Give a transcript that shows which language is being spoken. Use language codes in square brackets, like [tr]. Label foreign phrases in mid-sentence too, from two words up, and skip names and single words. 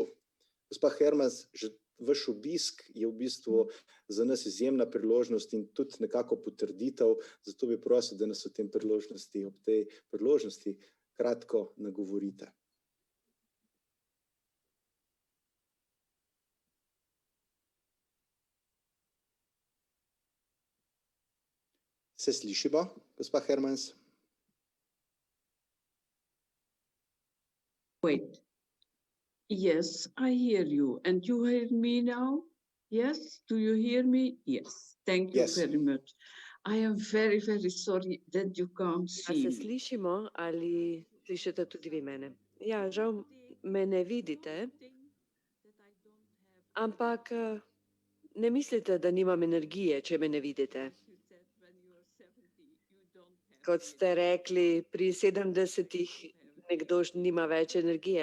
[sl] Gospa Hermans, že vaš obisk je v bistvu za nas izjemna priložnost in tudi nekako potrditev, zato bi prosil, da nas ob tej priložnosti kratko nagovorite. Se slišimo, gospa Hermans? [en] Wait. Yes, I hear you. And you hear me now? Yes? Do you hear me? Yes. Thank you very much. I am very, very sorry that you can't see [sl] Se [en] me. [sl] slišimo ali slišite tudi vi mene? Ja, žal me ne vidite, ampak ne mislite, da nimam energije, če me ne vidite. Kot ste rekli, pri 70-ih nekdo nima več energije.